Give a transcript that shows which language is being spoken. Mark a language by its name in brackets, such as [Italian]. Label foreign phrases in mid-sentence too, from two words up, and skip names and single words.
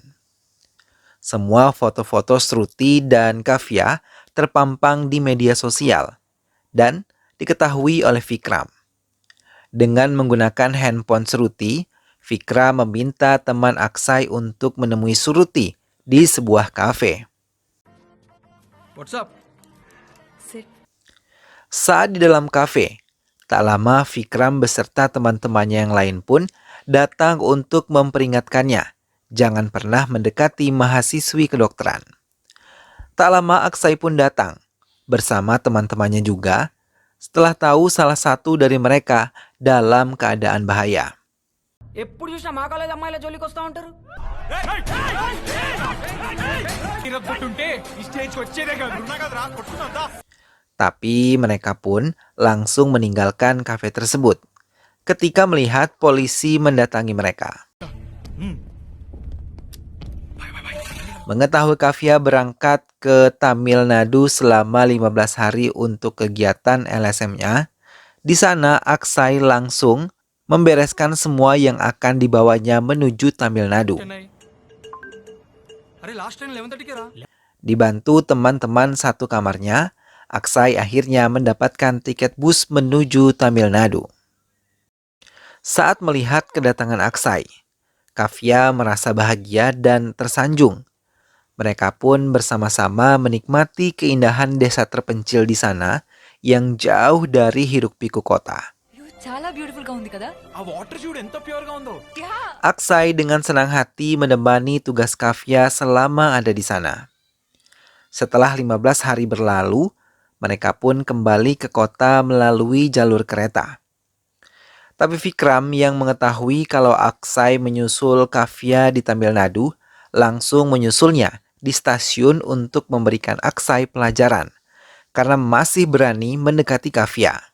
[Indonesian] Semua foto-foto Sruti dan Kavya terpampang di media sosial dan diketahui oleh Vikram. Dengan menggunakan handphone Sruti, Vikram meminta teman Aksai untuk menemui Sruti di sebuah kafe. [English] What's up? [Indonesian] Saat di dalam kafe, tak lama Vikram beserta teman-temannya yang lain pun datang untuk memperingatkannya jangan pernah mendekati mahasiswi kedokteran. Tak lama Aksai pun datang bersama teman-temannya juga setelah tahu salah satu dari mereka dalam keadaan bahaya. [Telugu] ఎప్పుడు చూసినా మా కాలేజ్ అమ్మాయిల జోలికి వస్తూ ఉంటారు. తిరగొట్టుంటే ఈ స్టేజ్కి వచ్చేదే కాదు. ఉన్నా కదరా, కొట్టుకుందా. [Indonesian] Tapi mereka pun langsung meninggalkan kafe tersebut ketika melihat polisi mendatangi mereka. Mengetahui Kavya berangkat ke Tamil Nadu selama 15 hari untuk kegiatan LSM-nya, di sana Aksai langsung membereskan semua yang akan dibawanya menuju Tamil Nadu. [Telugu] అరే [English] last train [Telugu] 11:30కి రా. [Indonesian] Dibantu teman-teman satu kamarnya, Aksai akhirnya mendapatkan tiket bus menuju Tamil Nadu. Saat melihat kedatangan Aksai, Kavya merasa bahagia dan tersanjung. Mereka pun bersama-sama menikmati keindahan desa terpencil di sana yang jauh dari hiruk-pikuk kota. [Telugu] చాలా బ్యూటిఫుల్ గా ఉంది కదా ఆ వాటర్ చూడు ఎంత ప్యూర్ గా ఉందో. [Indonesian] Aksai dengan senang hati menemani tugas Kavya selama ada di sana. Setelah 15 hari berlalu, mereka pun kembali ke kota melalui jalur kereta. Tapi Vikram yang mengetahui kalau Aksai menyusul Kavya di Tamil Nadu, langsung menyusulnya di stasiun untuk memberikan Aksai pelajaran, karena masih berani mendekati Kavya.